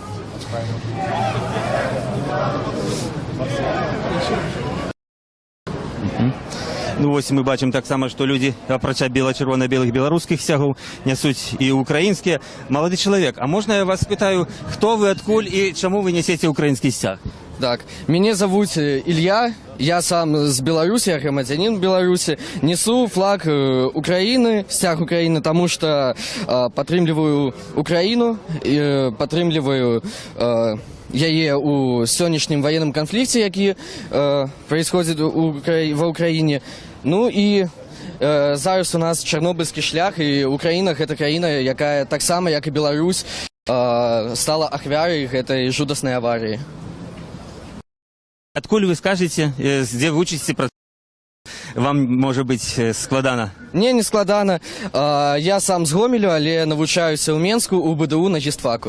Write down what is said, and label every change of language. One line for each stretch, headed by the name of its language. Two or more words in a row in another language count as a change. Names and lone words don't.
Belarusian: Ну вось мы бачым таксама, што людзі, апрача бела-чырвона-белых беларускіх сцягаў, нясуць і украінскія. Малады чалавек, а можна я вас спытаю, хто вы, адкуль і чаму вы нясеце украінскі сцяг?
Russian: Так, меня зовут Илья, я
Belarusian: сам з Беларусі,
Russian: я громадянин Беларусі, несу флаг Украины, стяг Украины, потому что подтримливаю Украину, подтримливаю
Belarusian: яе у сённяшнім
Russian: военным конфликте, який происходит в Украине.
Ukrainian: Ну и зараз у нас Чорнобильський шлях, і Україна –
Belarusian: гэта краіна, якая так само, як і Беларусь, стала ахвярай гэтай жудаснай аварыі.
Russian: Адкуль вы скажете, где вы учитесь, вам, может быть,
Belarusian: складана? Не складана. Я сам з Гомелю, але навучаюся ў Менску, у БДУ на гістфаку.